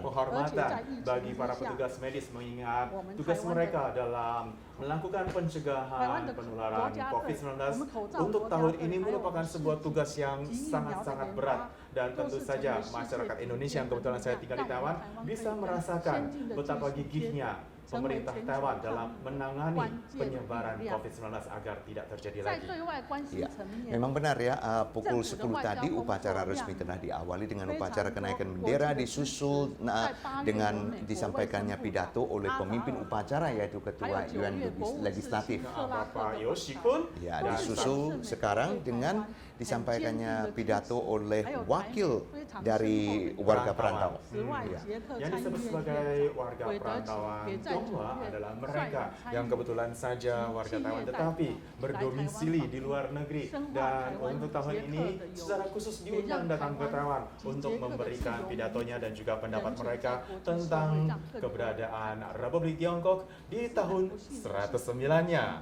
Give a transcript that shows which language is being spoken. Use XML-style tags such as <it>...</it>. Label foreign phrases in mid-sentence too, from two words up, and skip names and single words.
<id>bagi para petugas medis mengingat tugas mereka dalam melakukan pencegahan penularan COVID-19 untuk tahun ini merupakan sebuah tugas yang sangat-sangat berat. Dan tentu saja masyarakat Indonesia yang kebetulan saya tinggal di Taiwan bisa merasakan betapa gigihnya pemerintah Taiwan dalam menangani penyebaran COVID-19 agar tidak terjadi</id> <zh>在</zh> <id>lagi.</id> <zh>对外关系</zh> <id>Ya,</id> <zh>层面，</zh> <id>memang benar ya, pukul 10 tadi upacara resmi telah diawali dengan upacara kenaikan bendera disusul dengan disampaikannya pidato oleh pemimpin upacara yaitu Ketua Yuan Legislatif. Bapak Yoshi Kun, Ya, dan disusul sekarang dengan disampaikannya pidato oleh wakil dari warga perantau.</id> <zh>此外</zh> <id>Ya.</id> <zh>捷克</zh> <id>yang</id> <zh>参议</zh> <id>disebut</id> <zh>院</zh> <id>sebagai</id> <zh>议</zh> <id>warga</id> <zh>韦德奇</zh> <id>perantauan</id> <zh>也在9</zh> <id>Tionghoa</id> <zh>月</zh> <id>adalah</id> <zh>率</zh> <id>mereka</id> <zh>领参</zh> <id>yang</id> <zh>议</zh> <id>kebetulan saja warga Taiwan tetapi berdomisili di luar negeri, dan untuk tahun ini secara khusus diundang datang ke Taiwan untuk memberikan pidatonya dan juga pendapat mereka tentang keberadaan Republik Tiongkok di tahun 109-nya.</id>